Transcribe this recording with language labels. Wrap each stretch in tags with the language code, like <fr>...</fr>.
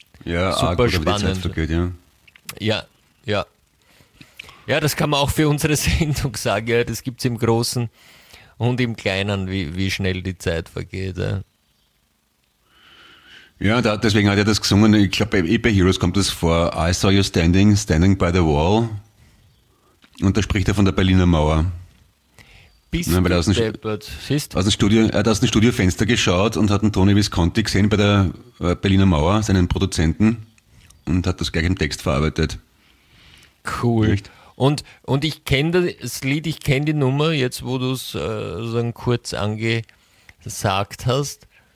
<de>Ja, super spannend. Ja, ja. Ja, das kann man auch für unsere Sendung sagen. Ja, das gibt es im Großen und im Kleinen, wie schnell die Zeit vergeht. Ja. Ja, deswegen hat er das gesungen. Ich glaube, bei Heroes kommt das vor.</de> <en>I saw you standing by the wall.</en> <de>Und da spricht er von der Berliner Mauer. Er hat aus dem Studiofenster geschaut und hat den Tony Visconti gesehen bei der Berliner Mauer, seinen Produzenten, und hat das gleich im Text verarbeitet. Cool. Und ich kenne das Lied, ich kenne die Nummer, jetzt wo du es so kurz angesagt hast.</de>